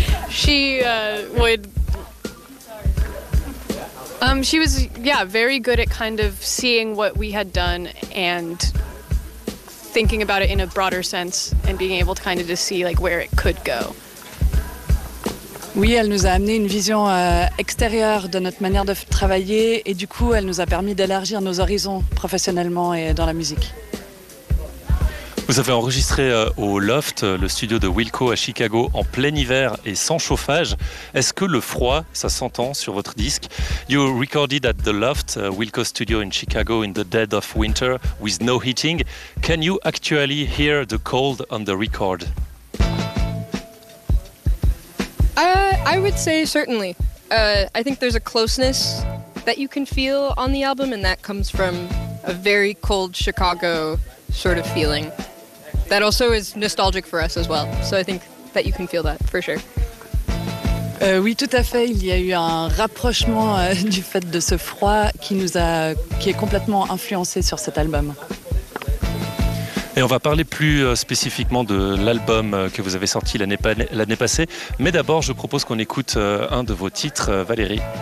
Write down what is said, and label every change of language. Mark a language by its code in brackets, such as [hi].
[en] She would. She was, yeah, very good at kind of seeing what we had done and thinking about it in a broader sense and being able to kind of just see like where it could go. [fr] Oui, elle nous a amené une vision extérieure de notre manière de travailler et du coup, elle nous a permis d'élargir nos horizons professionnellement et dans la musique. Vous avez enregistré au Loft, le studio de Wilco à Chicago, en plein hiver et sans chauffage. Est-ce que le froid, ça s'entend sur votre disque? [en] You recorded at the Loft, Wilco studio in Chicago, in the dead of winter, with no heating. Can you actually hear the cold on the record? I would say certainly. I think there's a closeness that you can feel on the album, and that comes from a very cold Chicago sort of feeling. That also is nostalgic for us as well. So I think that you can feel that for sure. [fr] Oui, tout à fait. Il y a eu un rapprochement du fait de ce froid qui est complètement influencé sur cet album. Et on va parler plus spécifiquement de l'album que vous avez sorti l'année passée. Mais d'abord, je propose qu'on écoute un de vos titres, Valérie.